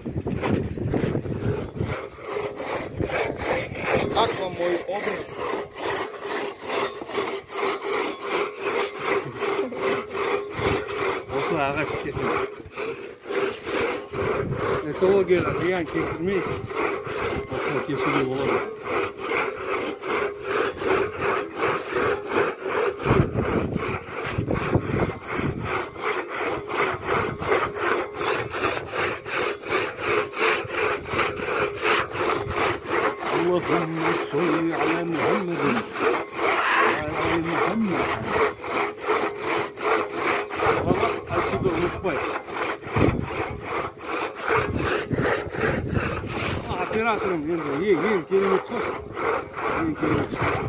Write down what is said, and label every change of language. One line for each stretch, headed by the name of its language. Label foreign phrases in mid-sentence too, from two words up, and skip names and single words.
Russian: Как вам мой образ?
Kazakh: Осылай ағаш кеседі. Экологияға зиян келтірмей осылай кесуге болады.
Arabic: اللهم صل على محمد وعلى آل محمد.
Kazakh: Отсюда уныкпай. Операторым енді ең керемет қой. Ең керемет.